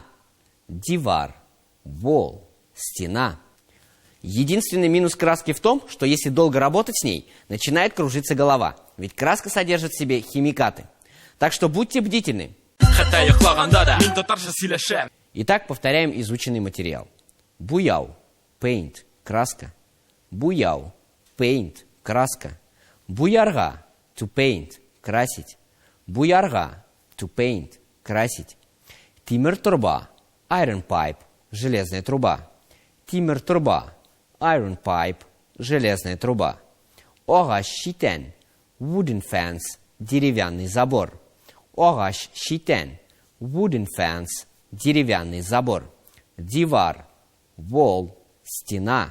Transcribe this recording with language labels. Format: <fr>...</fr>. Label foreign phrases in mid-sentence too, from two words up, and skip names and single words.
<tt>Дивар – wall – стена.</tt> <ru>Единственный минус краски в том, что если долго работать с ней, начинает кружиться голова, ведь краска содержит в себе химикаты. Так что будьте бдительны. Итак, повторяем изученный материал.</ru> <tt>Буяу – paint – краска. Буяу – paint – краска. Буярга –</tt> <en>to paint –</en> <ru>красить. Буярга –</ru> <en>to paint –</en> <ru>красить.</ru> <tt>Тимер турба –</tt> <en>iron pipe –</en> <ru>железная труба.</ru> <tt>Тимер турба –</tt> <en>iron pipe –</en> <ru>железная труба.</ru> <tt>Огаш щитен –</tt> <en>wooden fence –</en> <ru>деревянный забор.</ru> <tt>Огаш щитен –</tt> <en>wooden fence –</en> <ru>деревянный забор.</ru> <tt>Дивар – wall – стена.</tt>